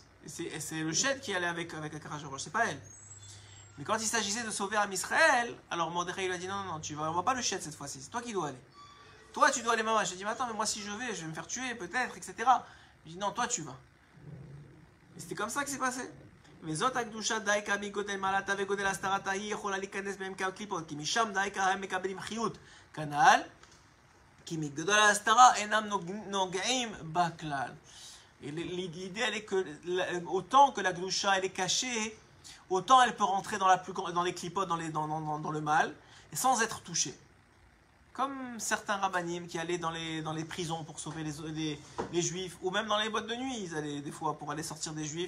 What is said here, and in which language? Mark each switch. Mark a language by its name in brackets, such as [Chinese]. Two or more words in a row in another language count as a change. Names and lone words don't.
[French] Et c'est le shed qui allait avec Achashverosh, c'est pas elle. Mais quand il s'agissait de sauver Am Israël, alors Mordechai lui a dit non, tu vas pas le shed cette fois-ci, c'est toi qui dois aller. Toi tu dois aller, maman. Je lui ai dit mais attends, mais moi si je vais me faire tuer peut-être, etc. Il dit non, toi tu vas. Et c'était comme ça que c'est passé. [Hebrew] וזאת הקדושה דייקה מגודל מעלתה וגודל הסתרתה היא יכולה להיכנס בהם כקליפות כי משם דייקה הם מקבלים חיות כנ"ל כי מגודל ההסתרה אינם נוגעים בכלל. [French] Et l'idée elle est que autant que la gdusha elle est cachée, autant elle peut rentrer dans les clipotes, dans le mal, et sans être touché. Comme certains rabbanim qui allaient dans les prisons pour sauver les juifs, ou même dans les boîtes de nuit, ils allaient des fois pour aller sortir des juifs.